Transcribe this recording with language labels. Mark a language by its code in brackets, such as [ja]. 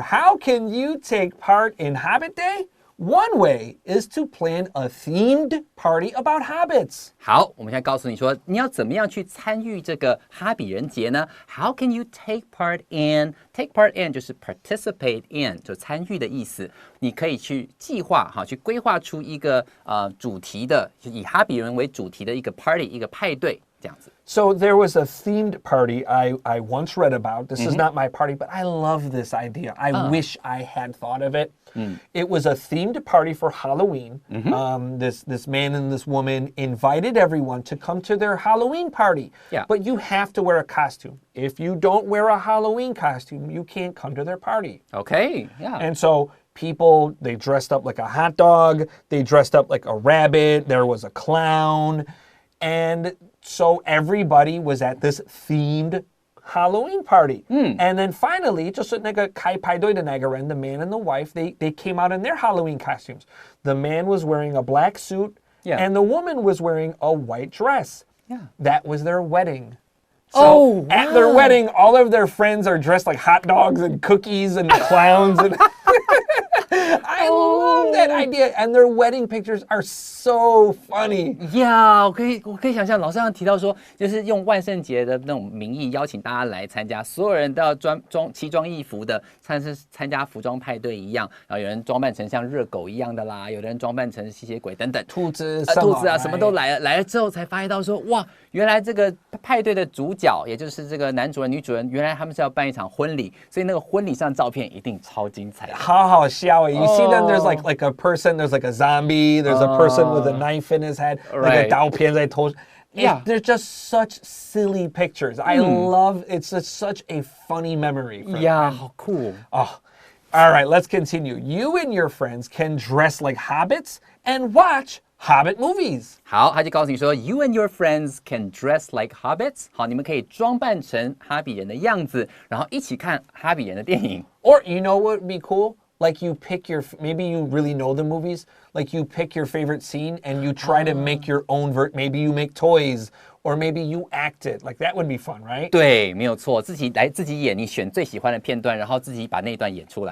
[en] How can you take part in Hobbit Day? One way is to plan a themed party about hobbits. [zh] 好，我们现在告诉你说，你要怎么样去参与这个哈比人节呢 ？ [en] How can you take part in? Take part in [zh] 就是 [en] participate in， [zh] 就参与的意思。你可以去计划哈，去规划出一个主题的，就以哈比人为主题的一个 party， 一个派对这样子。 [en] So there was a themed party I once read about. This is not my party, but I love this idea. I wish I had thought of it. It was a themed party for Halloween. This man and this woman invited everyone to come to their Halloween party. Yeah. But you have to wear a costume. If you don't wear a Halloween costume, you can't come to their party. Okay, yeah. And so people, they dressed up like a hot dog. They dressed up like a rabbit. There was a clown. And so everybody was at this themed Halloween party. And then finally, [zh] 就是那个开派对的那个人, [en] the man and the wife, they came out in their Halloween costumes. The man was wearing a black suit, and the woman was wearing a white dress. Yeah. That was their wedding. So at their wedding, all of their friends are dressed like hot dogs and cookies and clowns. And I love that idea. And their wedding pictures are so funny. [zh] Yeah， 我可以想象，老师刚刚提到说，就是用万圣节的那种名义邀请大家来参加，所有人都要奇装异服的，参加服装派对一样。然后有人装扮成像热狗一样的啦，有人装扮成吸血鬼等等，兔子啊什么都来了。来了之后才发现到说，哇，原来这个派对的主角，也就是这个男主人、女主人，原来他们是要办一场婚礼，所以那个婚礼上的照片一定超精彩的。好好笑耶！ [en] You see them, there's like a person, there's like a zombie, there's a person with a knife in his head, like a [zh] 刀片在头。 [en] Yeah, they're just such silly pictures. I love it's such a funny memory. [zh] Yeah, 好酷。 [en] Oh, all right, let's continue. You and your friends can dress like hobbits and watch Hobbit movies. [zh] 好，他就告诉你说 [en] ，You and your friends can dress like hobbits. [zh] 好，你们可以装扮成哈比人的样子，然后一起看哈比人的电影。 [en] Or you know what would be cool? Like you pick maybe you really know the movies. Like you pick your favorite scene and you try to make your own maybe you make toys. Or maybe you act it. Like that would be fun, right? [zh] 对，没有错，自己演，你选最喜欢的片段，然后自己把那段演出来。